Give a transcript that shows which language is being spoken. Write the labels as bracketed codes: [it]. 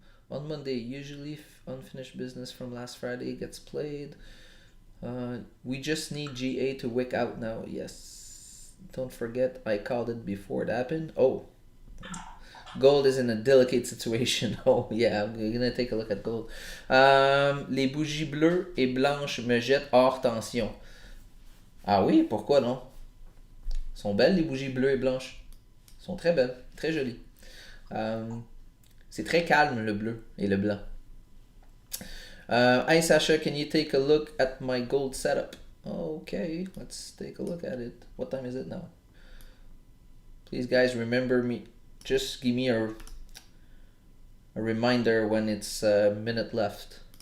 [en] On Monday, usually unfinished business from last Friday gets played. We just need GA to wick out now. Yes. Don't forget, I called it before it happened. Oh. Gold is in a delicate situation. Oh, yeah, we're gonna take a look at gold. [fr] Les bougies bleues et blanches me jettent hors tension. Ah oui, pourquoi non? Sont belles les bougies bleues et blanches. Sont très belles, très jolies. C'est très calme le bleu et le blanc. [en] Hi Sasha, can you take a look at my gold setup? Okay, let's take a look at it. What time is it now? Please guys, remember me. Just give me a reminder when it's a minute left.